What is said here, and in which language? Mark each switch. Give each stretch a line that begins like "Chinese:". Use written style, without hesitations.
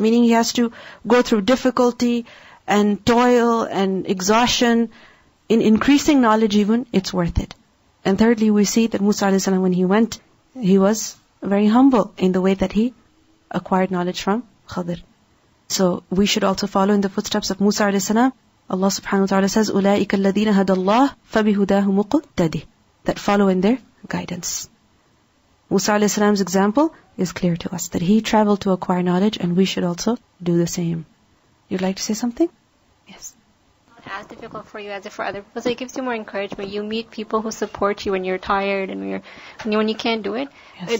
English: Meaning he has to go through difficulty and toil and exhaustion in increasing knowledge even, it's worth it. And thirdly, we see that Musa a.s. when he went, he was very humble in the way that he acquired knowledge from Khadir. So we should also follow in the footsteps of Musa a.s.
Arabic: Allah subhanahu wa ta'ala
English: says,
Arabic: أُولَٰئِكَ الَّذِينَ هَدَى اللَّهُ فَبِهُدَاهُ مُقْتَدِهِ.
English: That follow in their guidance. Musa a.s.'s example is clear to us, that he traveled to acquire knowledge and we should also do the same. You'd like to say something? Yes. As difficult for you as for other people, so it gives you more encouragement. You meet people who support you when you're tired and when you can't do it. Yes.